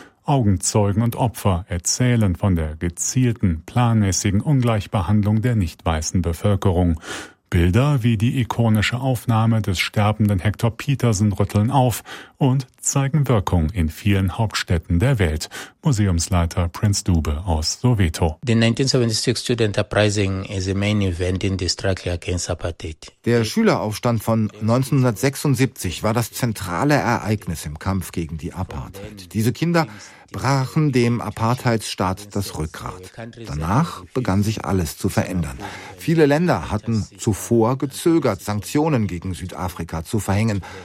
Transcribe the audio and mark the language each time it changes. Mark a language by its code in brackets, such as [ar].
[de] Augenzeugen und Opfer erzählen von der gezielten, planmäßigen Ungleichbehandlung der nicht-weißen Bevölkerung. Bilder wie die ikonische Aufnahme des sterbenden Hector Petersen rütteln auf und zeigen Wirkung in vielen Hauptstädten der Welt. Museumsleiter Prinz Dube aus Soweto. [en] The 1976 student uprising is a main event in the struggle against apartheid. [de] Der Schüleraufstand von 1976 war das zentrale Ereignis im Kampf gegen die Apartheid. Diese Kinder brachen dem Apartheidsstaat das Rückgrat. Danach begann sich alles zu verändern. Viele Länder hatten zuvor gezögert, Sanktionen gegen Südafrika zu verhängen.